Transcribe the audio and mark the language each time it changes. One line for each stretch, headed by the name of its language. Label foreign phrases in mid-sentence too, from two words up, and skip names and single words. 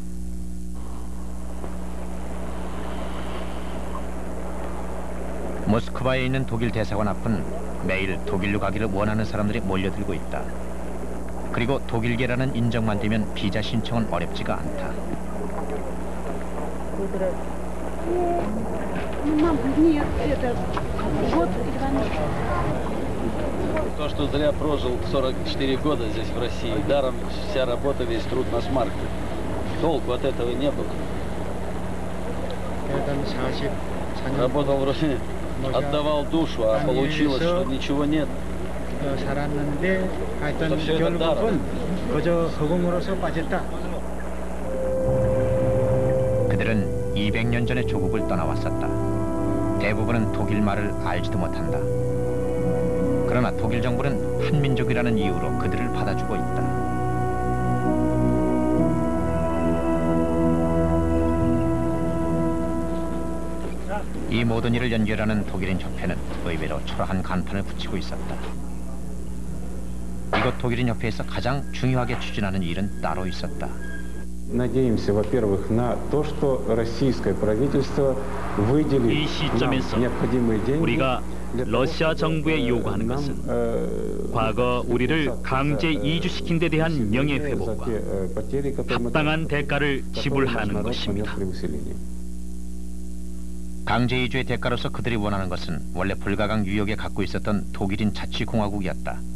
Korean: 모스크바에 있는 독일 대사관 앞은 매일 독일로 가기를 원하는 사람들이 몰려들고 있다. 그리고 독일계라는 인정만 되면 비자 신청은 어렵지가 않다.
Russian: То, что зря прожил 44 года здесь, в России, даром вся работа, весь труд на смарку. Толку от этого не было. Работал вроде, отдавал душу, а получилось, что ничего нет.
Korean: 살았는데 하여튼 결국은 그저 허공으로서 빠졌다. 그들은 200년 전에 조국을 떠나왔었다. 대부분은 독일 말을 알지도 못한다. 그러나 독일 정부는 한민족이라는 이유로 그들을 받아주고 있다. 이 모든 일을 연결하는 독일인 협회는 의외로 초라한 간판을 붙이고 있었다. 이곳 독일인 협회에서 가장 중요하게 추진하는 일은 따로 있었다.
Russian: Надеемся, во-первых, на то, что российское правительство выделит
Korean: 이 시점에서 우리가 러시아 정부에 요구하는 것은 과거 우리를 강제 이주시킨 데 대한 명예회복과 합당한 대가를 지불하는 것입니다. 강제 이주의 대가로서 그들이 원하는 것은 원래 불가강 유역에 갖고 있었던 독일인 자치공화국이었다.